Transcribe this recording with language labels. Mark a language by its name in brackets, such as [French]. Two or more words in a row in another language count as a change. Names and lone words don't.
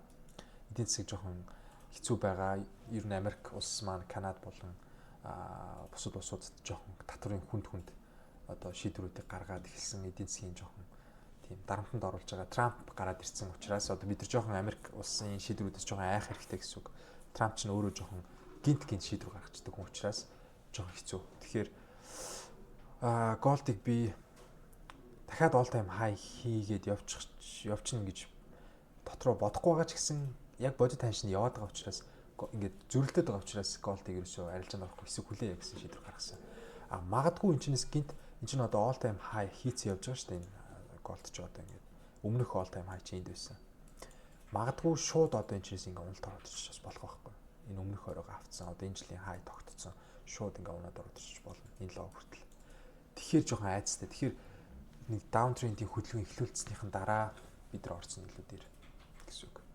[Mongolian] Эдийн засаг жоохон хэцүү байгаа. Ер нь Америк улс маань Канада болон бусад улсуудад жоохон татварын хүнд одоо шийдвэрүүдийг гаргаад эхэлсэн эдийн засгийн жоохон тийм дарамтанд оруулж байгаа. Трамп гараад ирсэн учраас одоо бид нар жоохон Америк улсын шийдвэрүүдээс жоохон айх хэрэгтэй гэсэн үг. Трамп ч өөрөө жоохон гинт шийдвэр гаргацдаг хүн учраас жоохон хэцүү. Тэгэхээр голдыг би дахиад [English] all time high [Mongolian] хийгээд явчихна гэж дотроо бодохгүй байгаа ч гэсэн яг бодит ханшин яваад байгаа учраас ингээд зөрөлдөд байгаа учраас голдыг ерөөсөө арилжаанд орохгүй хэсэг хүлээе гэсэн шийдвэр гаргасан. Магадгүй энэ чинээс гинт энэ чинь одоо [English] all time high [Mongolian] хийцэн явж байгаа шүү дээ. Энэ голд ч одоо ингээд өмнөх [English] all time high [Mongolian] чинь энд байсан. Магадгүй шууд одоо энэ чинээс ингээд уналт ороод ирчих болох байхгүй. Энэ өмнөх оройгоо авцсан. Одоо энэ жилийн high тогтцсон. Шууд ингээд унаад ороод ирчих болно. Энэ лоо хүртэл. Тэгэхээр жоохон айцтай. Тэгэхээр нэг даунтрендийн хөдөлгөөн эхлүүлснийхэн дараа бид нар орсон илүү дээр гэсэн үг.